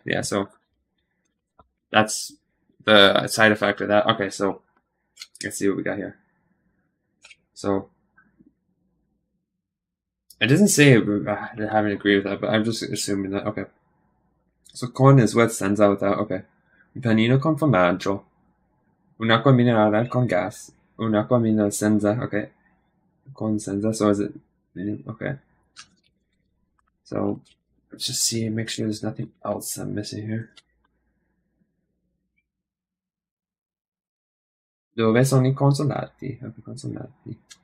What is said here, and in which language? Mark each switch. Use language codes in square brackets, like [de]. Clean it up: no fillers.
[en] Yeah, so that's the side effect of that. Okay, so let's see what we got here. So it doesn't say I haven't agreed with that, but I'm just assuming that. Okay, so con is what sends out that. [it] Okay, un panino con formaggio, un'acqua minerale con gas, un'acqua minerale senza. [en] Okay, con senza. So is it? Okay. So let's just see and make sure there's nothing else I'm missing here. [it] Dove sono I consonanti? Okay, consonanti.